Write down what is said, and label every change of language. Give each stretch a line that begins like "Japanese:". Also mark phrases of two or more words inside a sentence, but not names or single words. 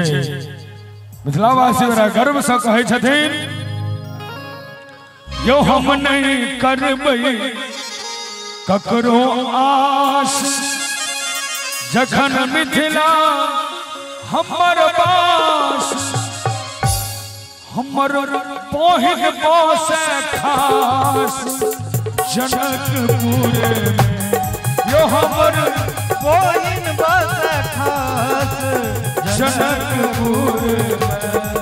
Maithili: मिथिलावासी बड़ा गर्व से कहे छथिन यो हम नहीं करबै ककरो आस जखन मिथिला हमर बास। हमर पहिन बसे खास जनकपुर में। यो हमर पहिन बसे खास जनकपुर में।